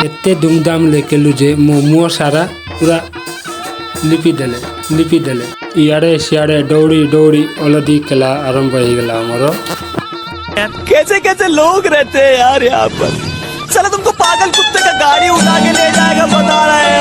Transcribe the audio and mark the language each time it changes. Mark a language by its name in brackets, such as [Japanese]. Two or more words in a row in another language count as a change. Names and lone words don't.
[Odia] ଏତେ ଧୁମଧାମ ଲେଖେଲୁ ଯେ ମୋ ମୁହଁ ସାରା ପୁରା ଲିପି ଦେଲେ ଇଆଡ଼େ ସିଆଡ଼େ ଦୌଡ଼ି ଦୌଡ଼ି ହଳଦୀ ଖେଲା ଆରମ୍ଭ ହେଇଗଲା ଆମର। [Hindi] कैसे कैसे लोग रहते हैं यार यहाँ पर। चलो तुमको पागल कुत्ते का गाड़ी उठा के ले जाएगा बता रहा